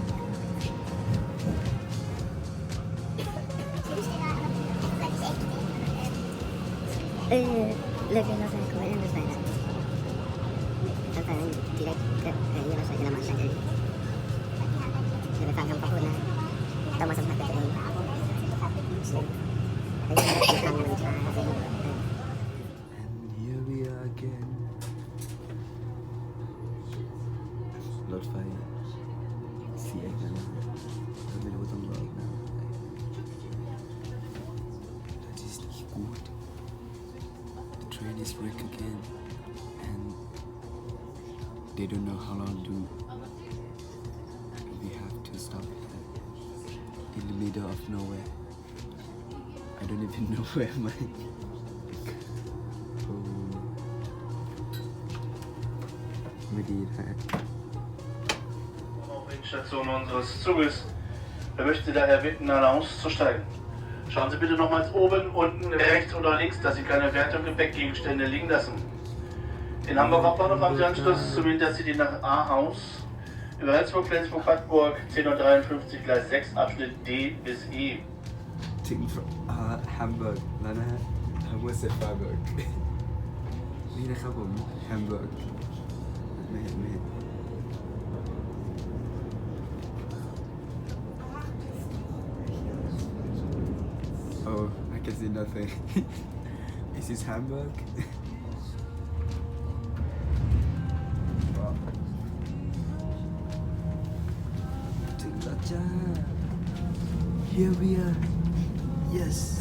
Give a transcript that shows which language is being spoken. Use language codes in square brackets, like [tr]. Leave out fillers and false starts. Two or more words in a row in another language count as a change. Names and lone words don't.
[th] เลิกเล่นรถไฟกูไม่เล่นรถไฟแล้วรถไฟนั้นทีแรกก็ไอ้เหี้ยรถไฟเยอรมันใช่ไหมเดี๋ยวไปฟังคำเขาพูดนะต้องมาสัมผัสกับตัวเองไอ้เหี้ยรถไฟมันช้า [en] And here we are again [th] รถไฟเสียอีกแล้วนะไม่รู้ต้องรออีกนานเท่าไหร่ [de] Das ist nicht gut [en] The train is wrecked again and they don't know how long to we have to stop in the middle of nowhere I don't even know where am I [th] ไม่ดีนะฮะ [de] Station unseres Zuges. Er möchte daher bitten, alle auszusteigen. Schauen Sie bitte nochmals oben, unten, rechts oder links, dass Sie keine Werte- und Gepäckgegenstände liegen lassen. In Hamburg Hauptbahnhof haben Sie Anschluss zum Intercity nach Ahaus. Über Rendsburg, Flensburg, Pattburg, 10:53 Gleis 6, Abschnitt D bis E. [th] ถึงแฮมเบอร์กแล้วนะฮะแฮมเบอร์เซฟาเบิร์กนี่นะครับผมแฮมเบอร์กไม่เห็น [en] Oh I can see nothing Is this Hamburg [th] ถึงแล้วจ้า [en] Here we are Yes